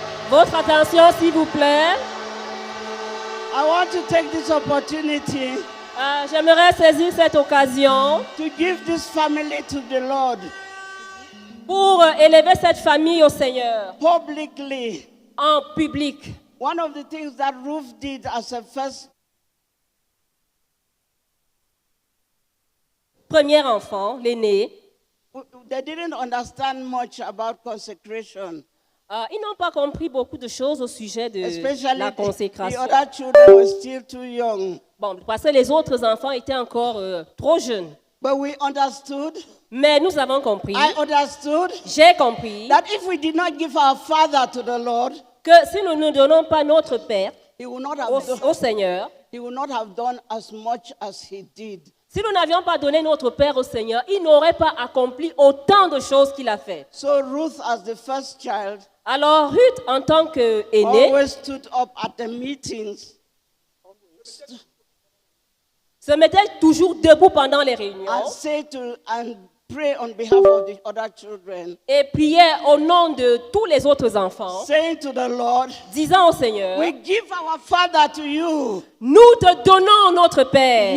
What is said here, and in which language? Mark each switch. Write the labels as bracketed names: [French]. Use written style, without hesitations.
[French] Votre attention, s'il vous plaît. [English] I want to take this opportunity. [French] J'aimerais saisir cette occasion [English] to give this family to the Lord. [French] Pour élever cette famille au Seigneur. [English] Publicly. [French] En public. [English] One of the things that Ruth did as a first. [French] Premier enfant, l'aîné. [English] They didn't understand much about consecration. [French] Ils n'ont pas compris beaucoup de choses au sujet de la consécration. [English] The other children were still too young. [French] Bon, parce que les autres enfants étaient encore trop jeunes. [English] But we understood, [French] Mais nous avons compris, [English] I understood, [French] j'ai compris, [English] that if we did not give our father to the Lord, [French] que si nous ne donnons pas notre Père [English] he would not [French] au, [English] have [French] au Seigneur, [English] he would not have done as much as he did. [French] si nous n'avions pas donné notre Père au Seigneur, il n'aurait pas accompli autant de choses qu'il a fait. [English] So Ruth, as the first child, [French] Alors Ruth, en tant qu'aînée, [English] always stood up at the meetings [French] se mettait toujours debout pendant les réunions [English] and pray on behalf of the other children, [French] et priait au nom de tous les autres enfants, [English] saying to the Lord, [French] disant au Seigneur, [English] we give our father to you. [French] nous te donnons notre Père.